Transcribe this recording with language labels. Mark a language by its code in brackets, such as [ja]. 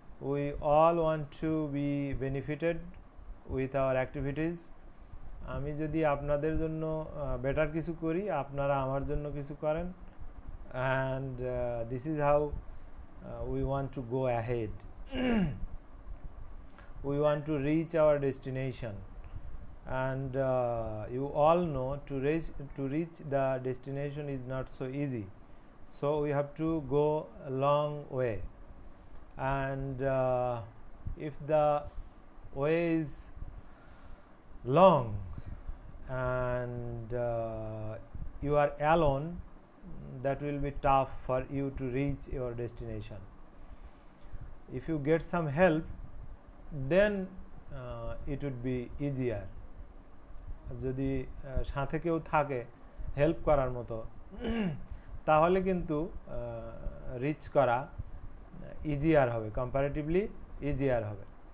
[en] We all want to be benefited with our activities. [bn] আমি যদি আপনাদের জন্য বেটার কিছু করি, আপনারা আমার জন্য কিছু করেন, [en] and this is how we want to go ahead. We want to reach our destination, and you all know to reach the destination is not so easy, so we have to go a long way, and if the way is long and you are alone, that will be tough for you to reach your destination. If you get some help, then it would be easier. [bn] যদি সাথে কেউ থাকে help করার মতো, তাহলে কিন্তু rich করা easier হবে, কম্পারেটিভলি ইজিয়ার হবে।